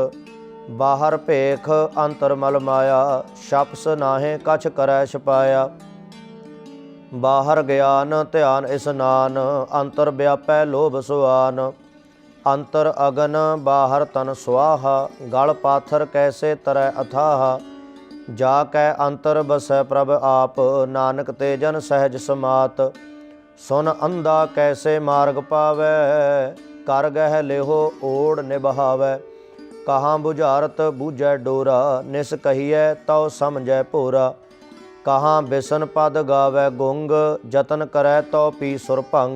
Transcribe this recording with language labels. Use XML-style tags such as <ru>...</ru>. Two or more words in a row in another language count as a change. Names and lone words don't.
<pa>ਬਾਹਰ ਭੇਖ ਅੰਤਰ ਮਲ ਮਾਇਆ, ਛਪਸ ਨਾਹੇ ਕਛ ਕਰੈ ਛਪਾਇਆ। ਬਾਹਰ ਗਿਆਨ ਧਿਆਨ ਇਸਨਾਨ, ਅੰਤਰ ਬਿਆਪੈ ਲੋਭ ਸੁਆਨ। ਅੰਤਰ ਅਗਨ ਬਾਹਰ ਤਨ ਸੁਆਹਾ, ਗਲ ਪਾਥਰ ਕੈਸੇ ਤਰੈ ਅਥਾਹ। ਜਾ ਕੈ ਅੰਤਰ ਬਸੈ ਪ੍ਰਭ ਆਪ, ਨਾਨਕ ਤੇ ਜਨ ਸਹਜ ਸਮਾਤ। ਸੁਨ ਅੰਧਾ ਕੈਸੇ ਮਾਰਗ ਪਾਵੈ, ਕਰ ਗਹਿ ਲਿਹੋ ਓੜ ਨਿਭਾਵੈ। ਕਹਾਂ ਬੁਝਾਰਤ ਬੂਝੈ ਡੋਰਾ, ਨਿਸ ਕਹੀਐ ਤਉ ਸਮਝੈ ਭੋਰਾ। ਕਹਾਂ ਬਿਸਨ ਪਦ ਗਾਵੈ ਗੁੰਗ, ਜਤਨ ਕਰੈ ਤਉ ਪੀ ਸੁਰ ਭੰਗ।</pa>